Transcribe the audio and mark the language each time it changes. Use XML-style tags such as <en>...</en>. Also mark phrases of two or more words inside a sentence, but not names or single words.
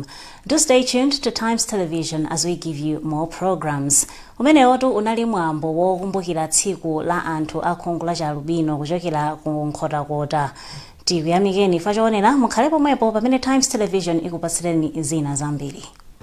<en>Do stay tuned to Times Television as we give you more programs.</en> <ny>Umene otu unali mwambo wokumbukira tsiku la anthu akhungu la albino kuchokera ku Nkhotakota. Tikuyamikeni fachoonera mukhale pomwepo pamene Times Television ikupatsireni zina zambiri.</ny>